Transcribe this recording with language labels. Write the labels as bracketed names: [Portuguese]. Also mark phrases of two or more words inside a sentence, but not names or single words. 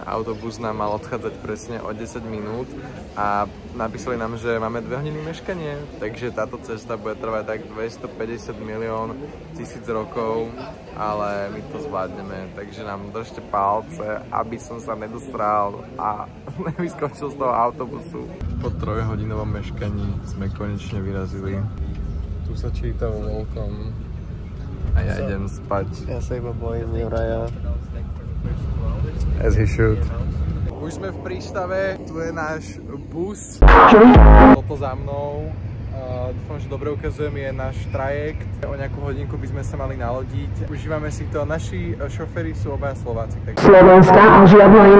[Slovak] Autobus nám mal odchádzať presne o 10 minút a napísali nám, že máme 2 hodiny meškanie, takže táto cesta bude trvať tak 250 milión tisíc rokov, ale my to zvládneme, takže nám držte palce, aby som sa nedostral a nevyskočil z toho autobusu. Po 3-hodinovom meškaní sme konečne vyrazili. Tu sa číta welcome. A ja idem spať. Ja sa iba bojím Juraja. [English] As he should. [Slovak] Už sme v prístave, tu je náš bus. Toto za mnou. Dúfam, že dobre ukazujem, je náš trajekt. O nejakú hodinku by sme sa mali nalodiť. Užívame si to. Naši šoféri sú obaja Slováci. Slovenská a žiadna iná.